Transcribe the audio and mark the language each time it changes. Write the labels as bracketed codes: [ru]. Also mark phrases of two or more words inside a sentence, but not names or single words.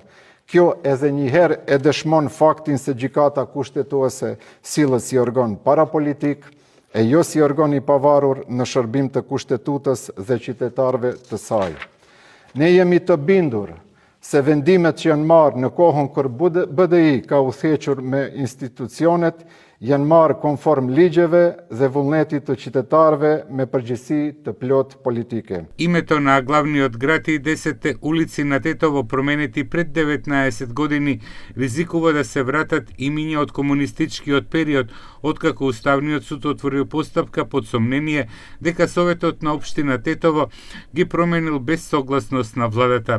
[sq] Kjo edhe njëherë e dëshmon faktin se gjykata kushtetuese sillet si organ parapolitik, e jo si organ i pavarur në shërbim të kushtetutës dhe qytetarëve të saj. Ne jemi të bindur se vendimet që janë marrë në kohën kur BDI ka udhëhequr me institucionet janë marrë konform ligjeve dhe vullnetit të qytetarëve me përgjegjësi të plot politike. [mk] Името на главниот град и 10 улици на Тетово променети пред 19 години ризикува да се вратат имиња од комунистичкиот период, откако Уставниот суд отворил постапка под сомнение дека Советот на општина Тетово ги променил без согласност на владата.